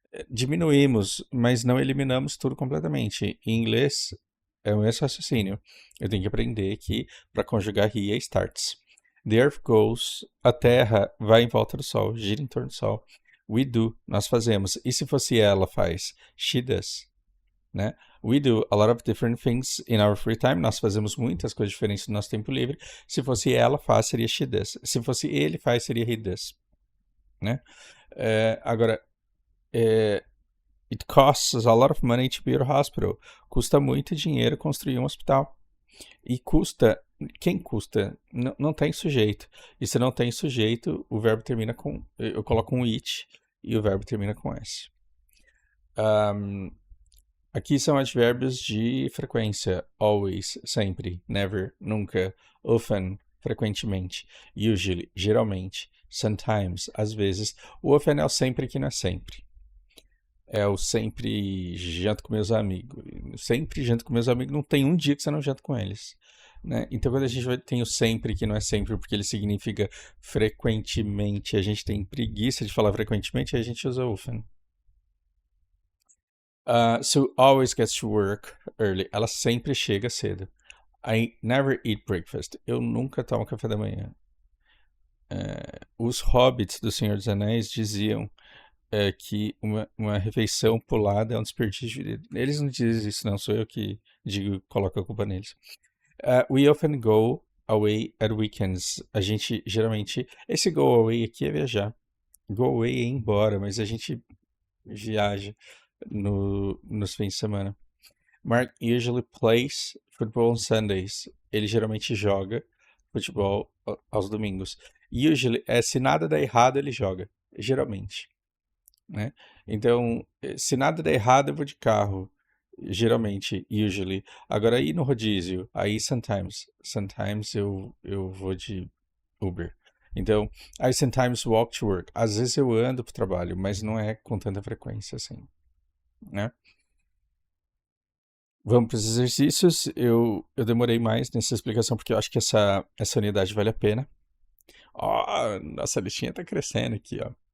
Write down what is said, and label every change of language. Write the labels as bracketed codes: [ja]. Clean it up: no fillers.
[pt] Diminuímos, mas não eliminamos tudo completamente. Em inglês, é o mesmo raciocínio. Eu tenho que aprender que para conjugar he é starts. [en] The earth goes, [pt] a terra vai em volta do sol, gira em torno do sol. [en] We do, [pt] nós fazemos. E se fosse ela faz? [en] She does, [pt] né? [en] We do a lot of different things in our free time. [pt] Nós fazemos muitas coisas diferentes no nosso tempo livre. Se fosse ela faz, seria [en] she does. [pt] Se fosse ele faz, seria [en] he does, [pt] né? Agora, [en] it costs a lot of money to build a hospital. [pt] Custa muito dinheiro construir um hospital. E custa, quem custa? Não tem sujeito. E se não tem sujeito, o verbo termina com, eu coloco um it e o verbo termina com s. Aqui são advérbios de frequência. Always, sempre. Never, nunca. Often, frequentemente. Usually, geralmente. Sometimes, às vezes. O often é o sempre que não é sempre. É o sempre janto com meus amigos. Sempre janto com meus amigos. Não tem um dia que você não janta com eles. Né? Então, quando a gente tem o sempre, que não é sempre, porque ele significa frequentemente, a gente tem preguiça de falar frequentemente, aí a gente usa often. [en] Sue always gets to work early. [pt] Ela sempre chega cedo. [en] I never eat breakfast. [pt] Eu nunca tomo café da manhã. Os hobbits do Senhor dos Anéis diziam que uma refeição pulada é um desperdício de vida. Eles não dizem isso, não. Sou eu que digo, coloco a culpa neles. [en] We often go away at weekends. [pt] A gente geralmente. Esse go away aqui é viajar. Go away é ir embora, mas a gente viaja nos fins de semana. [en] Mark usually plays football on Sundays. [pt] Ele geralmente joga futebol aos domingos. Usually, se nada der errado, ele joga. Geralmente. Né? Então, se nada der errado, eu vou de carro. Geralmente, usually. Agora, aí no rodízio, aí sometimes. Sometimes eu vou de Uber. Então, [en] I sometimes walk to work. [pt] Às vezes eu ando para o trabalho, mas não é com tanta frequência assim. Né? Vamos para os exercícios. Eu demorei mais nessa explicação porque eu acho que essa unidade vale a pena. Nossa listinha está crescendo aqui, ó.